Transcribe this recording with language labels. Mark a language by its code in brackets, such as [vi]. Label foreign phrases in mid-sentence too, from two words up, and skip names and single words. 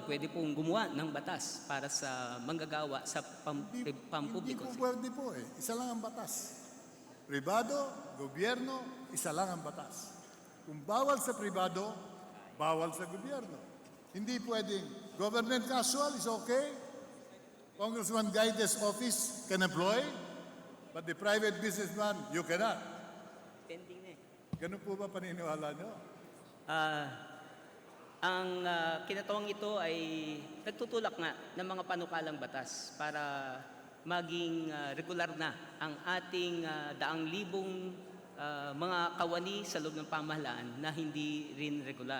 [tl] Pwede pong gumawa ng batas para sa manggagawa sa Hindi pampubliko. po pwede po eh. Isa lang ang batas. Pribado, gobyerno, isa lang ang batas. Kung bawal sa pribado, bawal sa gobyerno. Hindi pwedeng [en] government casual is okay. Congressman Gaide's office can employ, but the private businessman, you cannot. [tl] Pending na eh. Ganun po ba paniniwala nyo? Ang kinatawang ito ay nagtutulak nga ng mga panukalang batas para maging regular na ang ating daang libong mga kawani sa loob ng pamahalaan na hindi rin regular.